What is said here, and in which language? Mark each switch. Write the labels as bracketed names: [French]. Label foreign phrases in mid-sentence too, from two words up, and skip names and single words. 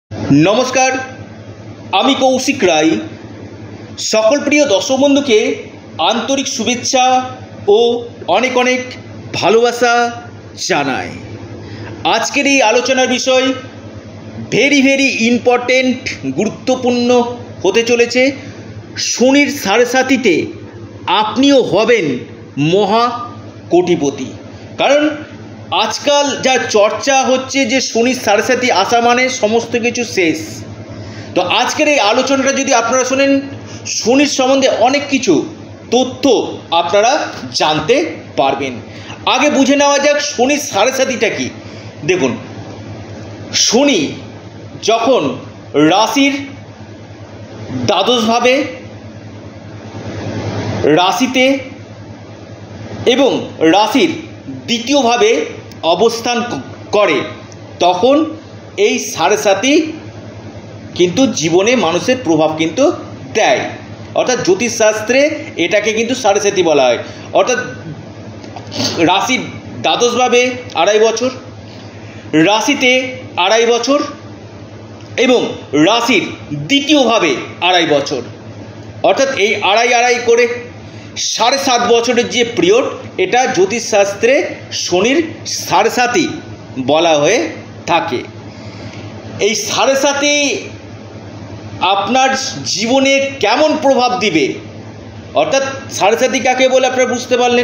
[Bangla] নমস্কার আমি কৌশিক রায় সকল প্রিয় দর্শক বন্ধুকে আন্তরিক শুভেচ্ছা আর অনেক অনেক ভালোবাসা জানাই। আজকের এই আলোচনার বিষয় [English] very important [Bangla] গুরুত্বপূর্ণ হতে চলেছে। শনির সাড়ে সাথীতে আপনিও হবেন মহা কোটিপতি। কারণ আজকাল যা চর্চা হচ্ছে যে শনি সাড়ে সাথী আসা মানে সমস্ত কিছু শেষ। তো আজকের এই আলোচনাটা যদি আপনারা শোনেন শনির সম্বন্ধে অনেক কিছু তথ্য আপনারা জানতে পারবেন। আগে বুঝে নেওয়া যাক শনি সাড়ে সাথীটা কি। দেখুন শনি যখন রাশির দ্বাদশ ভাবে রাশিতে এবং রাশির দ্বিতীয় ভাবে অবস্থান করে তখন এই সাড়ে সাথী কিন্তু জীবনে মানুষের প্রভাব কিন্তু দেয়। অর্থাৎ জ্যোতিষ শাস্ত্রে এটাকে কিন্তু সাড়ে সাথী বলা হয়। অর্থাৎ রাশি দ্বাদশ ভাবে আড়াই বছর, রাশিতে আড়াই বছর এবং রাশির দ্বিতীয় ভাবে আড়াই বছর, অর্থাৎ এই আড়াই আড়াই করে 7.5 বছরের যে পিরিয়ড এটা জ্যোতিষ শাস্ত্রে শনির সাড়ে সাথী বলা হয়ে থাকে। এই সাড়ে সাথী আপনার জীবনে কেমন প্রভাব দিবে, অর্থাৎ সাড়ে সাথী কাকে বলে আপনারা বুঝতে পারলেন।